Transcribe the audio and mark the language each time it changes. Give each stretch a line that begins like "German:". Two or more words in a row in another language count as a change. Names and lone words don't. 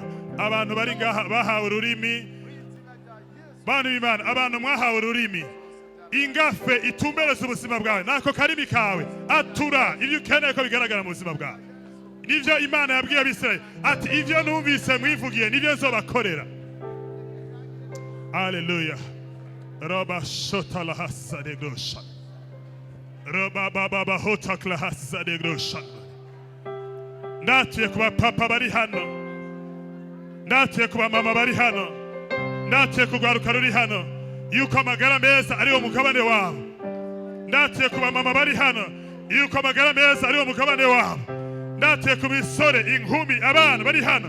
Rundi: Abantu bari ngaha bahawe ururimi. Bantu b'Imana, abantu mwahawe ururimi. Ingafe itumbereza ubuzima bwawe. Nako karimi kawe atura ibyo ukeneye ko bigaragara mu buzima bwawe. Nivyo Imana yabwiye Abisirayeli ati ivyo numvise mwivugiye nivyo nzobakorera. Haleluya. Roba shota la hasa de grosha. Roba baba hota la hasa de grosha. Ndatuye kuba papa bari hano. Ndatuye kuba mama bari hano. Ndatuye kugwaruka ruri hano. Yuko amagara meza ari wo mugabane wabo. Ndatuye kuba mama bari hano. Yuko amagara meza ari wo mugabane wabo. Ndatuye ku misore, inkumi, abana bari hano.